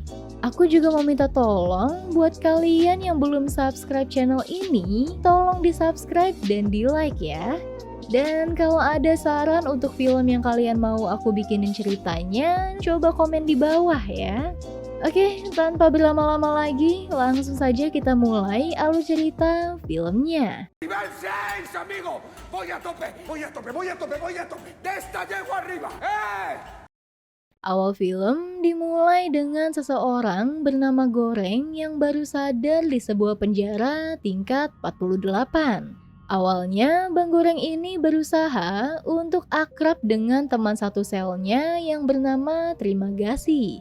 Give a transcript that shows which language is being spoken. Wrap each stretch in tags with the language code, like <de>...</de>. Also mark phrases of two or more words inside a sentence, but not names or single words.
<id>Aku juga mau minta tolong buat kalian yang belum</id> <en>subscribe channel</en> <id>ini, tolong di subscribe dan di like ya. Dan kalau ada saran untuk film yang kalian mau aku bikinin ceritanya, coba komen di bawah ya. Oke, tanpa berlama-lama lagi, langsung saja kita mulai alur cerita filmnya.</id> <es>¡Nivel 6, amigo! ¡Voy a tope! ¡Voy a tope! ¡Voy a tope! ¡Voy a tope! ¡De esta llego arriba!</es> <id>Awal film dimulai dengan seseorang bernama Goreng yang baru sadar di sebuah penjara tingkat 48. Awalnya, Bang Goreng ini berusaha untuk akrab dengan teman satu selnya yang bernama Trimagasi.</id>